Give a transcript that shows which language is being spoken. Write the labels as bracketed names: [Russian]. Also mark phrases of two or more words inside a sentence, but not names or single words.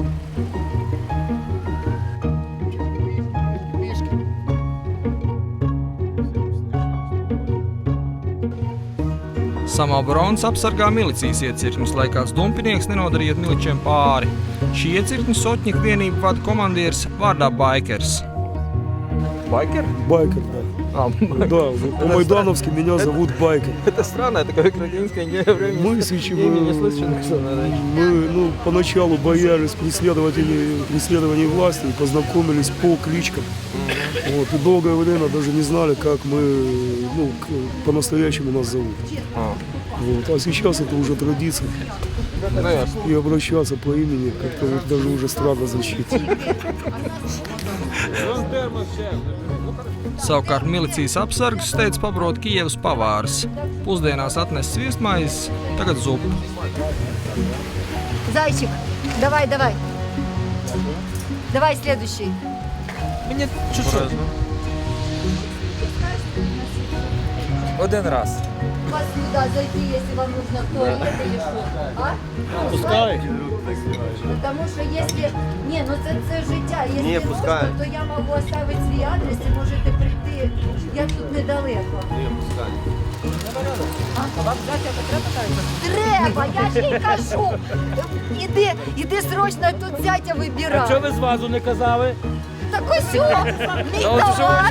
[Latvian] Samooborons apsargā milicijas iecirkņus, lai kāds dumpinieks nenodarītu miličiem pāri. Šī iecirkņu Sotņika vienību vada komandieris vārdā Байкерс. [Russian] Байкер? Байкер, да. Да, по-майдановски меня зовут Байкер. Это странно, такое украинское время. Мы поначалу боялись преследований власти и познакомились по кличкам. Вот, и долгое время даже не знали, как мы, по-настоящему нас зовут. Вот, а сейчас это уже традиция. И обращаться по имени как-то вот даже уже странно звучит. [Latvian] Savukārt milicijas apsargus steidz pabrot Kijevas pavārs. Pusdienās atnes sviestmaizes, tagad zupu. [Russian] Зайчик, давай. Давай следующий. Мне чуть-чуть. Один раз. У вас сюда зайти, если вам нужно в туалет или что. А? Пускай. Потому что если... Не, [Ukrainian] ну це життя. [Russian] Если Не, пускай. нужно, то я могу оставить свій адрес і можете прийти. Я тут недалеко. Не, пускай. [Ukrainian] Треба, я ж їй кажу. Іди срочно тут зятя вибирай. А чого ви з вазу не казали? Так ось о, мій товар.